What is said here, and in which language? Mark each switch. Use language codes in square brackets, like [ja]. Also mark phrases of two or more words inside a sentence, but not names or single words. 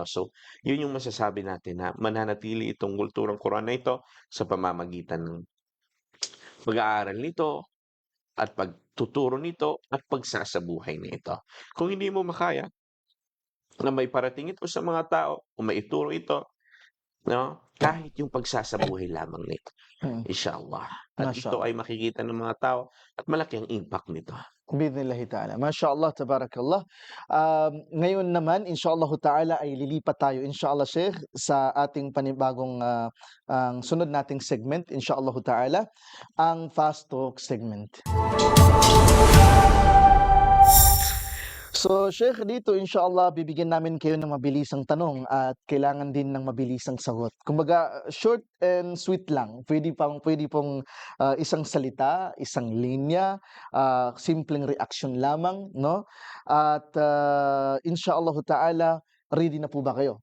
[tl] So, 'yun yung masasabi natin na mananatili itong kulturang Quran na ito sa pamamagitan ng pag-aaral nito at pagtuturo nito at pagsasabuhay nito. Kung hindi mo makaya na maiparating ito sa mga tao o maituro ito, 'no, kahit yung pagsasabuhay lamang nito, Mm. inshallah. at Masya ito ay makikita ng mga tao at malaki ang impact nito. [ar] بإذن الله تعالى. ما شاء الله، تبارك الله. [tl] Ngayon naman, [ar] إن شاء الله تعالى [tl] ay lilipat tayo, inshallah Sheikh, sa ating panibagong ang sunod nating segment, [ar] إن شاء الله تعالى, [tl] ang Fast Talk segment. So, Sheikh, dito inshallah bibigyan namin kayo ng mabilisang tanong at kailangan din ng mabilisang sagot. Kumbaga, [en] short and sweet [tl] lang. Pwede pong isang salita, isang linya, simpleng reaction lamang, no? At [ar] إن شاء الله تعالى, [tl] ready na po ba kayo?